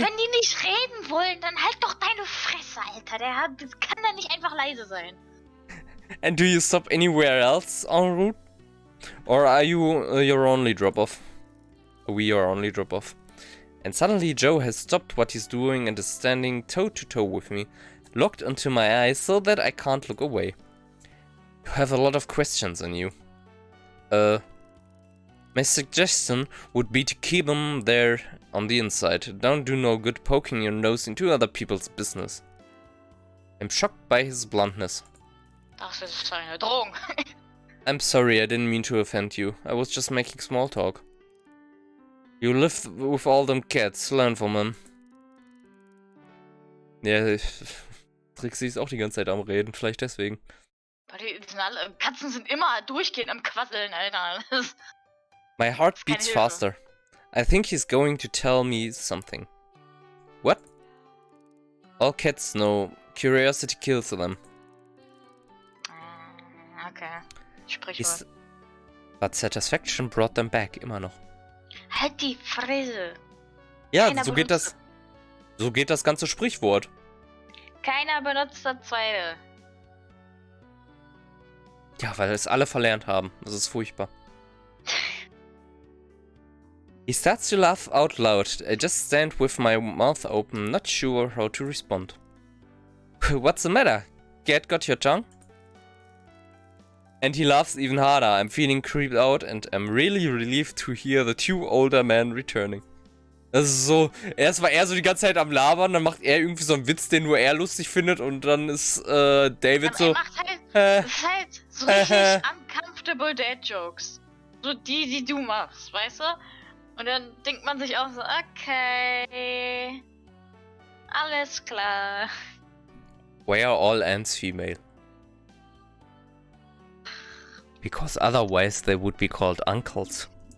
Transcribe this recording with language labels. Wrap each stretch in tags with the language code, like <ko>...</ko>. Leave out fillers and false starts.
<de>Wenn die nicht reden wollen, dann halt doch deine Fresse, Alter. Kann da nicht einfach leise sein.</de> <en>And do you stop anywhere else en route? Or are you your only drop-off? We your only drop-off. And suddenly Joe has stopped what he's doing and is standing toe-to-toe with me, locked onto my eyes so that I can't look away. You have a lot of questions on you. My suggestion would be to keep them there on the inside. Don't do no good poking your nose into other people's business. I'm shocked by his bluntness.</en> <de>Das ist eine Drohung.</de> <en>I'm sorry, I didn't mean to offend you. I was just making small talk. You live with all them cats, learn from them.</en> <de>Ja, Trixie ist auch die ganze Zeit am Reden, vielleicht deswegen. Katzen sind immer durchgehend am Quasseln, Alter.</de> <en>My heart beats faster. I think he's going to tell me something. What? All cats know. Curiosity kills them.</en> <de>Okay. Sprichwort.</de> <en>But satisfaction brought them back,</en> <de>immer noch. Halt die Fresse. Ja, Keiner so geht das. So geht das ganze Sprichwort. Keiner benutzt das Zweifel. Ja, weil es alle verlernt haben. Das ist furchtbar.</de> <en>He starts to laugh out loud. I just stand with my mouth open, not sure how to respond. What's the matter? Cat got your tongue? And he laughs even harder. I'm feeling creeped out and I'm really relieved to hear the two older men returning.</en> <de>Das ist so, erst war er so die ganze Zeit am Labern, dann macht er irgendwie so einen Witz, den nur er lustig findet und dann ist David Aber so... er macht halt, das ist halt so richtig uncomfortable Dad-Jokes. So die du machst, weißt du? Und dann denkt man sich auch so, okay, alles klar.</de> <en>Why are all ants female? Because otherwise they would be called uncles.</en>